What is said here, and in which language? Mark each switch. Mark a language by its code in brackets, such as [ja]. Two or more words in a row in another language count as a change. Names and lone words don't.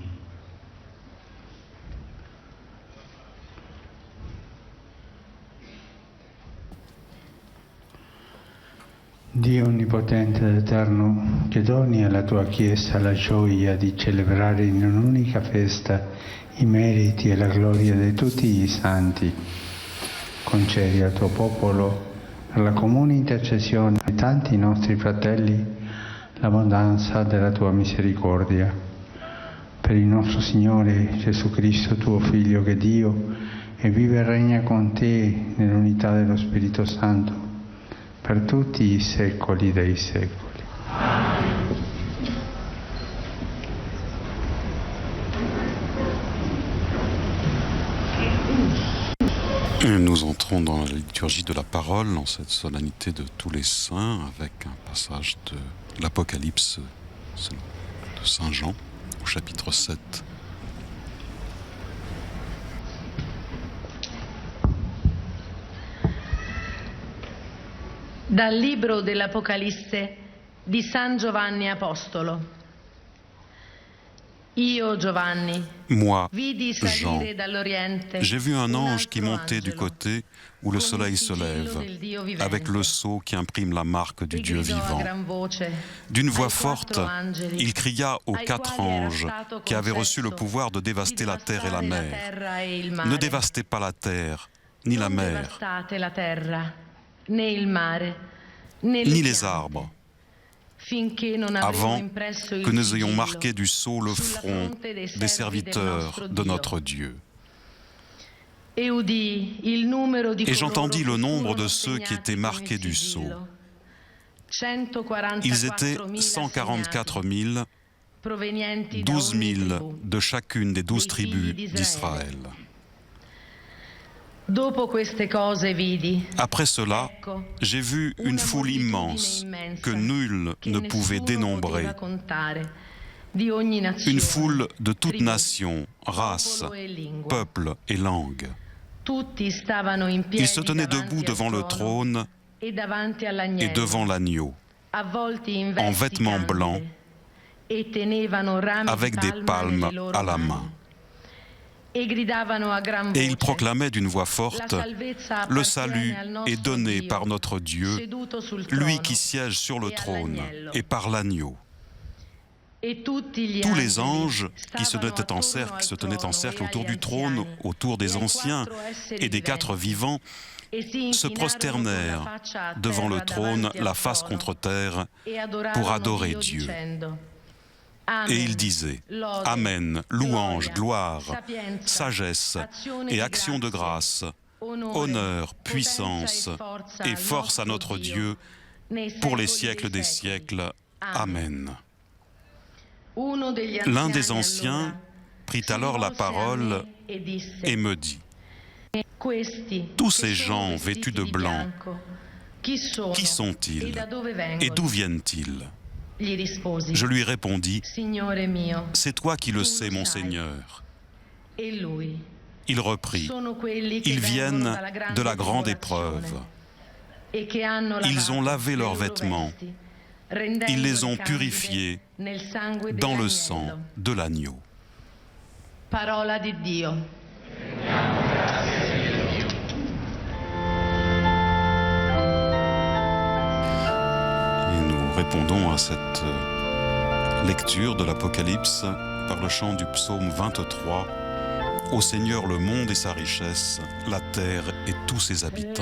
[it] Dio onnipotente ed eterno, che doni alla tua Chiesa la gioia di celebrare in un'unica festa i meriti e la gloria di tutti i santi, concedi al tuo popolo, per la comune intercessione di tanti nostri fratelli, l'abbondanza della tua misericordia. Per il nostro Signore Gesù Cristo, tuo Figlio, che è Dio, e vive e regna con te nell'unità dello Spirito Santo, per tutti i secoli dei secoli. [fr] Nous entrons dans la liturgie de la parole, en cette solennité de tous les saints, avec un passage de l'Apocalypse de Saint Jean, au chapitre 7. [it] Dal libro dell'Apocalisse di San Giovanni Apostolo. Io, Giovanni, [fr] Moi, [it] vidi [fr] Jean, [it] salire dall'Oriente [fr] j'ai vu un ange qui [it] altro [fr] montait du [it] angelo, [fr] côté où le [it] con il [fr] soleil se [it] sigillo [fr] lève, [it] del Dio vivente, [fr] avec le sceau qui imprime la marque du [it] e [fr] Dieu [it] gridò a [fr] vivant. [it] gran voce [fr] D'une voix [it] ai [fr] forte, [it] quattro angeli, [fr] il cria aux [it] ai [fr] 4 [it] quali era [fr] anges [it] stato [fr] qui avaient reçu le [it] concesso [fr] pouvoir de dévaster la terre et la [it] devastare la [fr] mer. [it] terra e il mare. [fr] Ne dévastez pas la terre, ni la [it] Non [fr] mer, [it] devastate la terra, né il mare, né [fr] ni [it] le [fr] les [it] piante, [fr] arbres, [it] finché non avremo [fr] avant [it] impresso il [fr] que nous ayons [it] sigillo [fr] marqué du sceau le [it] sulla [fr] front [it] fronte dei [fr] des [it] servi del [fr] serviteurs [it] nostro [fr] de [it] Dio. [fr] notre Dieu. [it] Et udii il numero di [fr] Et j'entendis [it] coloro [fr] le [it] che [fr] nombre [it] furono [fr] de ceux qui [it] segnati [fr] étaient [it] con il [fr] marqués du sceau. [it] sigillo. 144.000 [fr] Ils étaient [it] segnati, [fr] 144 000, [it] provenienti da [fr] 12 [it] ogni [fr] 000 [it] tribù. [fr] de chacune des 12 [it] dei figli [fr] tribus [it] d'Israele. [fr] d'Israël. [it] Dopo queste cose vidi, [fr] Après cela, [it] ecco, [fr] j'ai vu une foule immense que nul [it] che [fr] ne pouvait [it] nessuno [fr] dénombrer, [it] poteva contare, di ogni nazione, [fr] une foule de toutes [it] tribù, [fr] nations, races, [it] popolo e lingua. [fr] peuples et langues. [it] Tutti stavano in piedi [fr] Ils se tenaient [it] davanti [fr] debout [it] al [fr] devant le trône [it] e davanti [fr] et [it] all'agnello, [fr] devant l'agneau, [it] avvolti in [fr] en [it] vesti [fr] vêtements [it] candide, [fr] blancs, [it] e tenevano rami [fr] avec [it] di [fr] des [it] palma [fr] palmes [it] nelle loro [fr] à la [it] mani. [fr] main. [it] E gridavano a gran [fr] Et ils [it] voce, [fr] proclamaient d'une voix [it] la [fr] forte, [it] salvezza [fr] le [it] appartiene [fr] salut [it] al nostro [fr] est donné [it] Dio, [fr] par notre Dieu, [it] seduto sul [fr] lui [it] trono, [fr] qui siège sur le [it] e [fr] trône, [it] all'agnello. [fr] et par l'agneau. [it] E tutti gli [fr] Tous les [it] angeli [fr] anges qui se [it] stavano [fr] tenaient en [it] attorno [fr] cercle, [it] al [fr] qui se tenaient en [it] trono [fr] cercle [it] e [fr] autour [it] agli [fr] du trône, [it] anziani, [fr] autour [it] e [fr] des [it] ai [fr] anciens [it] quattro esseri [fr] et des 4 vivants, [it] e si [fr] se [it] inchinarono con la [fr] prosternèrent [it] faccia a [fr] devant le [it] terra [fr] trône, [it] davanti al [fr] la face [it] trono, [fr] contre terre, [it] e adorarono [fr] pour adorer [it] Dio [fr] Dieu. [it] dicendo, [fr] et [it] Amen, [fr] ils disaient [it] lode, [fr] Amen, louange, [it] gloria, [fr] gloire, [it] sapienza, [fr] sagesse [it] azione [fr] et [it] di [fr] action de [it] grazie, [fr] grâce, [it] onore, [fr] honneur, [it] potenza [fr] puissance et force à notre Dieu [it] nei [fr] pour les [it] secoli [fr] siècles [it] dei [fr] des [it] secoli. [fr] siècles. Amen. [it] Uno degli [fr] L'un [it] anziani [fr] des anciens [it] allora [fr] prit [it] si [fr] alors la [it] rivolse a [fr] parole [it] me e disse, [fr] et me dit, [it] Questi, [fr] tous [it] che [fr] ces [it] sono [fr] gens [it] vestiti [fr] vêtus de [it] di [fr] blanc, [it] bianco, qui [fr] qui sont-ils [it] e da dove [fr] et [it] vengono? [fr] d'où viennent-ils? [it] Gli risposi, [fr] Je lui répondis, [it] Signore mio, [fr] c'est toi qui le [it] Tu [fr] sais, [it] lo [fr] mon [it] sai. [fr] Seigneur. [it] e lui, [fr] Il reprit, [it] sono quelli che [fr] ils [it] vengono [fr] viennent [it] dalla [fr] de la grande [it] tribolazione [fr] épreuve. [it] e che hanno [fr] Ils ont [it] lavato [fr] lavé [it] le [fr] leurs [it] loro [fr] vêtements. [it] vesti, [fr] Ils [it] rendendoli [fr] les ont [it] candide [fr] purifiés [it] nel sangue [fr] dans le [it] dell'agnello. [fr] sang de l'agneau. [it] Parola di Dio. [fr] Et nous répondons à cette lecture de l'Apocalypse par le chant du psaume 23. Ô Seigneur, le monde et sa richesse, la terre et tous ses habitants.